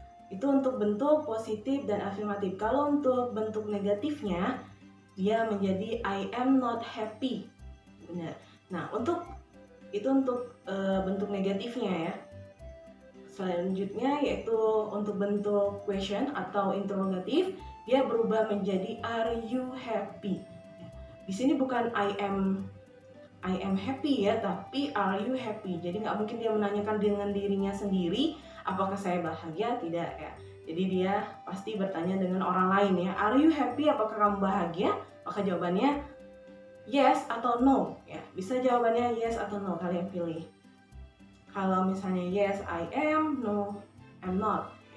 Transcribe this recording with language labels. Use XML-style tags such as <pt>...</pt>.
<id>Itu untuk bentuk positif dan afirmatif. Kalau untuk bentuk negatifnya, dia menjadi</id> <en>I am not happy.</en> <id>Benar. Nah, untuk bentuk negatifnya ya. Selanjutnya yaitu untuk bentuk question atau interrogatif, dia berubah menjadi</id> <en>are you happy.</en> <id>Di sini bukan</id> <en>I am happy</en> <id>ya, tapi</id> <en>are you happy.</en> <id>Jadi nggak mungkin dia menanyakan dengan dirinya sendiri, apakah saya bahagia? Tidak ya. Jadi dia pasti bertanya dengan orang lain ya.</id> <en>Are you happy?</en> <id>Apakah kamu bahagia? Maka jawabannya yes atau no ya. Bisa jawabannya yes atau no, kalian pilih. Kalau misalnya</id> <en>yes I am, no I'm not.</en>